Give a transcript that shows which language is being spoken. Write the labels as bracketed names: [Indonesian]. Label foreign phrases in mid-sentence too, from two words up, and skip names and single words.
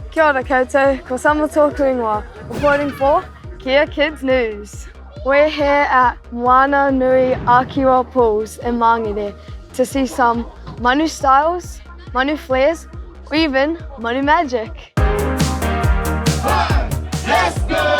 [Māori] Kia ora koutou, ko Samu tōku ingoa, [English] reporting for Kia Kids News. We're here at Moana Nui Akiwa Pools in Mangere to see some Manu styles, Manu flares, or even Manu magic. Let's go!